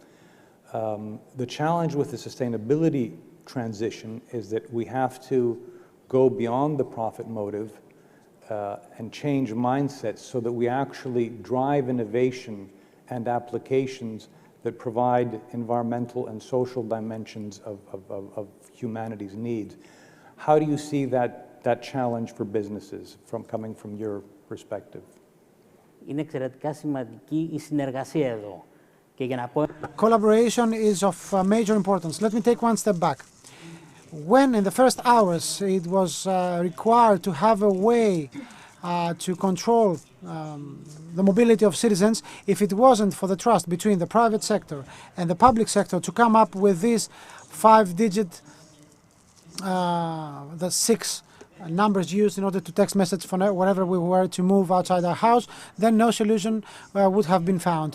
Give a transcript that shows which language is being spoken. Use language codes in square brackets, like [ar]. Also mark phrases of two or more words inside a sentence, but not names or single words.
[en] The challenge with the sustainability transition is that we have to go beyond the profit motive and change mindsets so that we actually drive innovation and applications that provide environmental and social dimensions of humanity's needs. How do you see that challenge for businesses coming from your perspective? [el] Είναι εξαιρετικά σημαντική η συνεργασία εδώ. Και για να πω... [en] Collaboration is of major importance. Let me take one step back. When in the first hours it was required to have a way to control the mobility of citizens, if it wasn't for the trust between the private sector and the public sector to come up with these 5-digit, the 6 numbers used in order to text message for wherever we were to move outside our house, then no solution would have been found.